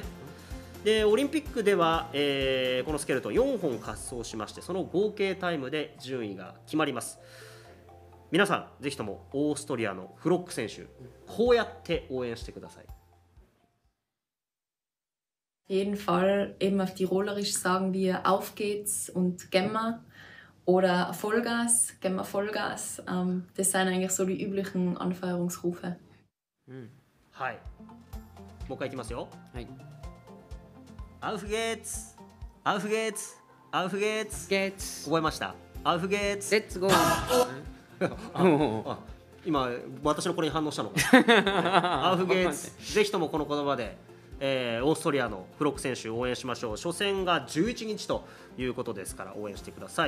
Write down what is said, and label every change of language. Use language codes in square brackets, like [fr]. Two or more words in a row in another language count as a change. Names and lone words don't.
[ja] でオリンピックでは、このスケルトン4本滑走しまして、その合計タイムで順位が決まります。皆さんぜひともオーストリアのフロック選手、こうやって応援してください。 [de] jeden Fall eben auf Tirolerisch sagen wir Auf geht's und Gemma oder Vollgas, Gemma Vollgas. Das sind eigentlich so die üblichen Anfeuerungsrufe. [ja] はい。もう一回いきますよ。はい。 [de] Auf geht's! Auf geht's! Auf geht's! [ja] ゲッツ覚えました。 [de] Auf geht's! [ja] レッツゴーあ今私のこれに反応したのアウフゲーツぜひともこの言葉で、オーストリアのフロック選手を応援しましょう。初戦が11日ということですから応援してください。